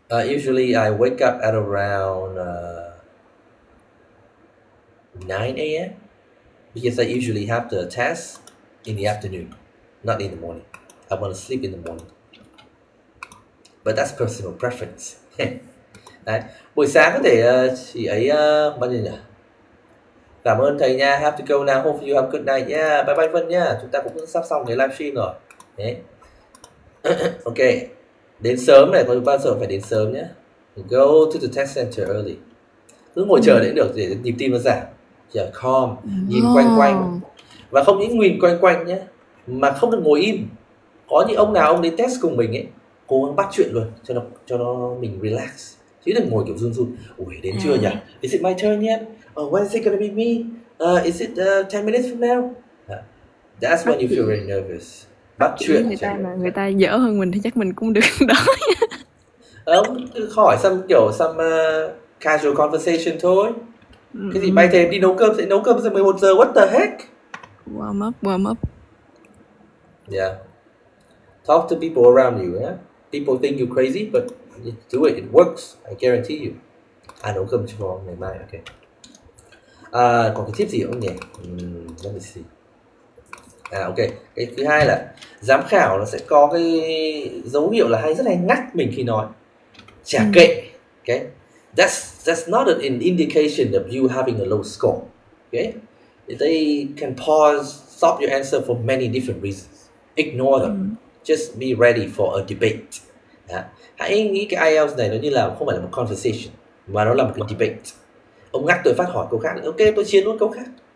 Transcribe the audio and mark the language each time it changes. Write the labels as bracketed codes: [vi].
[en] Usually I wake up at around 9 a.m. because I usually have the test in the afternoon, not in the morning. I want to sleep in the morning. But that's personal preference. [vi] Đấy. Buổi sáng có thể chị ấy bao nhiêu nhỉ? Cảm ơn thầy nha. [en] Have to go now. Hope you have a good night nha. Bye bye Vân nha. [vi] Chúng ta cũng sắp xong cái livestream rồi. Đấy. Ok. Đến sớm này, có bao giờ phải đến sớm nhé. [en] Go to the test center early. [vi] Cứ ngồi chờ đến được để nhịp tim nó giảm. Calm, nhìn quanh quanh. Và không những nhìn quanh quanh nhé, mà không được ngồi im. Có những ông nào ông đến test cùng mình ấy, cố gắng bắt chuyện luôn cho nó mình relax, chứ đừng ngồi kiểu run run. Ui, đến chưa nhỉ? [en] Is it my turn yet? When is it gonna be me? Is it 10 minutes from now? That's when you feel very nervous. [vi] Bắt chuyện người ta mà người ta dở hơn mình thì chắc mình cũng được đó. Ông cứ hỏi [en] some casual conversation [vi] thôi. Cái gì bay thêm đi nấu cơm, sẽ nấu cơm giờ 11 giờ, [en] what the heck? Warm up. Yeah. Talk to people around you, yeah? People think you're crazy, but do it works, I guarantee you. [vi] Nấu cơm cho ngày mai, okay. Còn cái tip gì không nhỉ? [en] Let me see. [vi] Ok, cái thứ hai là giám khảo nó sẽ có cái dấu hiệu là rất hay ngắt mình khi nói. Chả kệ, okay? [en] That's not an indication of you having a low score, okay? They can pause, stop your answer for many different reasons. Ignore them. Just be ready for a debate. [vi] Hãy nghĩ cái IELTS này nó như là không phải là một conversation, mà nó là một cái debate. Ông ngắt tôi phát hỏi câu khác, ok, tôi chiến luôn câu khác.